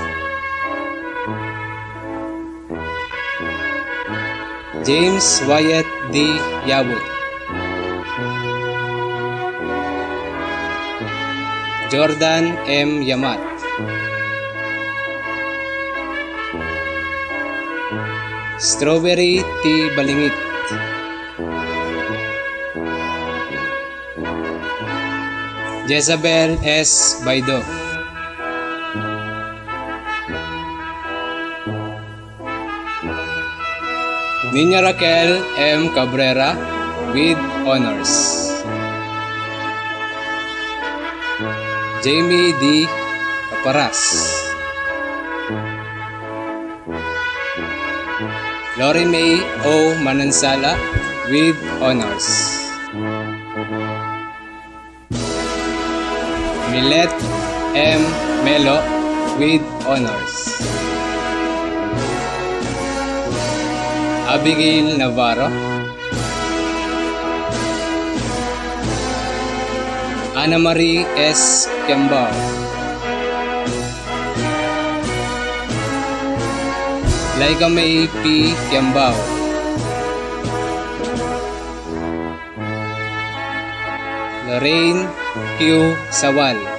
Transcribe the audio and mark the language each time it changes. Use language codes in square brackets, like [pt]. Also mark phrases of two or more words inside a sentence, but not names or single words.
[en] James Wyatt D. Yabut. Jordan M. Yamat. Strawberry T. Balingit. Jezabel S. Baido. Niña Raquel M. Cabrera with honors. Jamie D. Caparas. Lori May O. Manansala with honors. Millet M. Melo with honors. Abigail Navarro. Ana Marie S. Kiambao. Laika May P. Kiambao. Lorraine Q. Sawal.